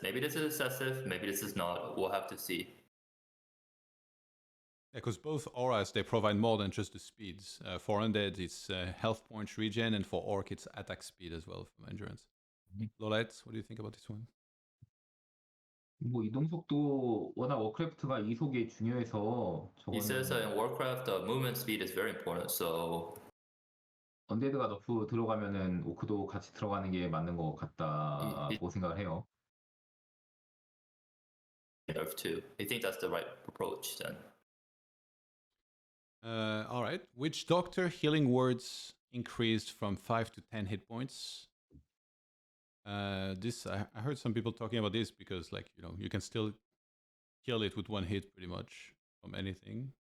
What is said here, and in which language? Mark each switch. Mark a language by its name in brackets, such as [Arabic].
[English] Maybe this is excessive, maybe this is not. We'll have to see. Yeah, because both auras, they provide more than just the speeds. For Undead, it's health points regen, and for Orc, it's attack speed as well from endurance. LawLiet, what do you think about this one? [Korean] 뭐 이동 속도 워낙 워크래프트가 이속이 중요해서 [English] He says [Korean] 저거는 [English] in Warcraft, movement speed is very important. So [Korean] 언데드가 너프 들어가면은 오크도 같이 들어가는 게 맞는 것 같다고 생각을 해요. [English] nerf too. I think that's the right approach then. All right. Witch Doctor healing words increased from 5 to 10 hit points. This I heard some people talking about this because, like, you can still kill it with one hit pretty much from anything.